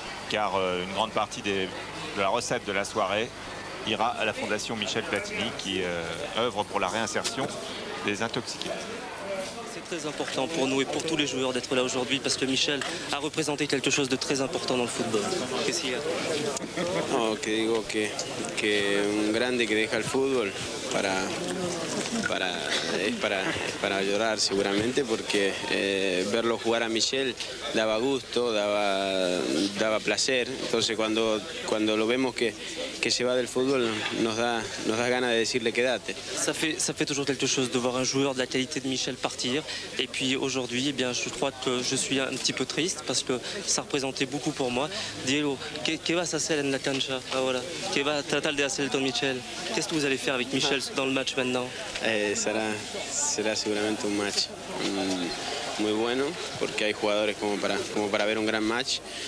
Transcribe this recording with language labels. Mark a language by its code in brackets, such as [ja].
[fr] Car une grande partie de la recette de la soirée ira à la Fondation Michel Platini qui œuvre pour la réinsertion des intoxiqués. C'est très important pour nous et pour tous les joueurs d'être là aujourd'hui parce que Michel a représenté quelque chose de très important dans le football. Qu'est-ce qu'il y a? [es] No, que digo que un grande que deja el fútbol para llorar seguramente porque verlo jugar a Michel daba gusto, daba placer. Entonces cuando lo vemos que se va del fútbol nos da ganas de decirle quédate. [fr] Ça fait toujours quelque chose de voir un joueur de la qualité de Michel partir. Et puis aujourd'hui, eh bien, je crois que je suis un petit peu triste parce que ça représentait beaucoup pour moi. [es] Diego, ¿qué vas a hacer en la cancha ahora? ¿Qué va a tratar de hacer con Michel? [fr] Qu'est-ce que vous allez faire avec Michel dans le match maintenant? [es] Será seguramente un match muy bueno porque hay jugadores como para ver un gran match.